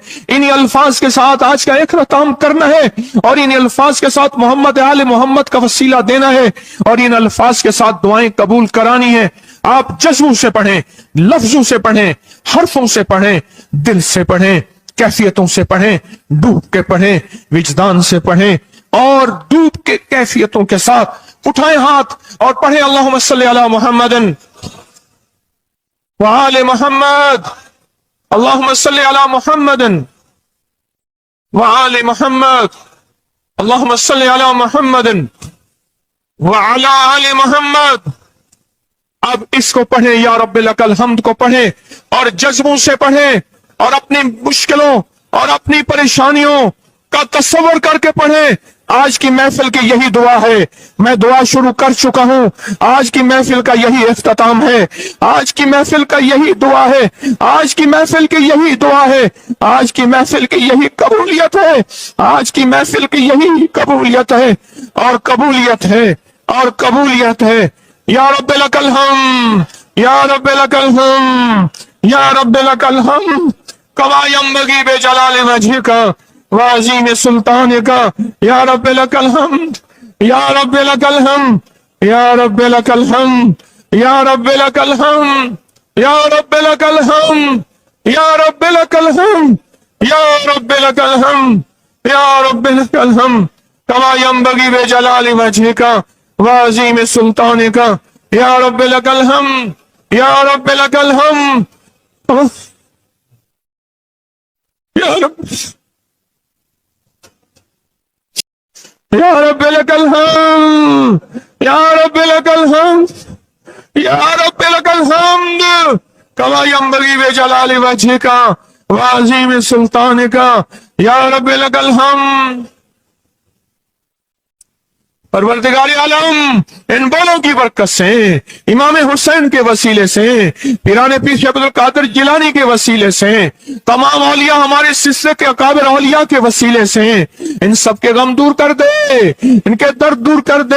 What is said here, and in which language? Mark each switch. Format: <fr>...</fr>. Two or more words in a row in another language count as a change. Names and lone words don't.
<ur>انہیں الفاظ کے ساتھ آج کا اختتام کرنا ہے، اور انہیں الفاظ کے ساتھ محمد آل محمد کا وسیلہ دینا ہے، اور ان الفاظ کے ساتھ دعائیں قبول کرانی ہے. آپ جذبوں سے پڑھیں، لفظوں سے پڑھیں، حرفوں سے پڑھیں، دل سے پڑھیں، کیفیتوں سے پڑھیں، ڈوب کے پڑھیں، وجدان سے پڑھیں، اور ڈوب کے کیفیتوں کے ساتھ اٹھائیں ہاتھ اور پڑھیں,</ur> <ar>اللهم صل على محمد وآل محمد، اللهم صل على محمد وآل محمد، اللهم صل على محمد وعلى آل محمد.</ar> <ur>اب اس کو پڑھیں,</ur> <ar>يا رب لك الحمد</ar> <ur>کو پڑھیں، اور جذبوں سے پڑھیں، اور اپنی مشکلوں اور اپنی پریشانیوں کا تصور کر کے پڑھیں. آج کی محفل کی یہی دعا ہے. میں دعا شروع کر چکا ہوں، آج کی محفل کا یہی اختتام ہے، آج کی محفل کا یہی دعا ہے، آج کی محفل کی یہی دعا ہے، آج کی محفل کی یہی قبولیت ہے، آج کی محفل کی یہی قبولیت ہے، اور قبولیت ہے، اور قبولیت ہے.</ur> <ar>يا رب لك الحمد، يا رب لك الحمد، يا رب لك الحمد كما ينبغي لجلال وجهك وعظيم سلطانك. يا رب لك الحمد، يا رب لك الحمد، يا رب لك الحمد، يا رب لك الحمد، يا رب لك الحمد، يا رب لك الحمد، يا رب لك الحمد، يا رب لك الحمد كما ينبغي لجلال وجهك وعظيم سلطانك. يا رب لك الحمد، يا رب لك الحمد، يا رب لك الحمد، يا رب لك الحمد، يا رب لك الحمد كما ينبغي لجلال وجهك وعظيم سلطانك يا ربي لك الحمد.</ar> <ur>پروردگار عالم، ان بولوں کی برکت سے، امام حسین کے وسیلے سے، پیران پیر شیخ عبدالقادر جیلانی کے وسیلے سے، تمام اولیا ہمارے سلسلے کے اکابر اولیا کے وسیلے سے ان سب کے غم دور کر دے، ان کے درد دور کر دے.</ur>